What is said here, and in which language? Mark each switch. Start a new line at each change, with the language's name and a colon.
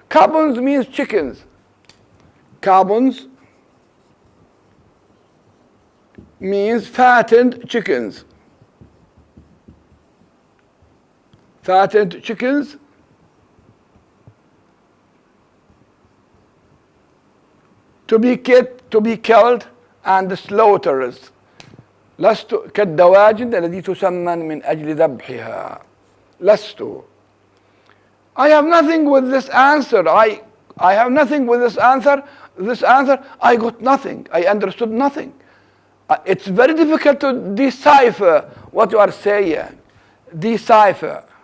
English: Carbons means chickens. Carbons means fattened chickens. Fattened chickens to be killed and slaughtered.
Arabic: لست كالدواجن التي تسمن من أجل ذبحها. لست.
English: I have nothing with this answer. I have nothing with this answer. This answer, I got nothing. I understood nothing. It's very difficult to decipher what you are saying. Decipher.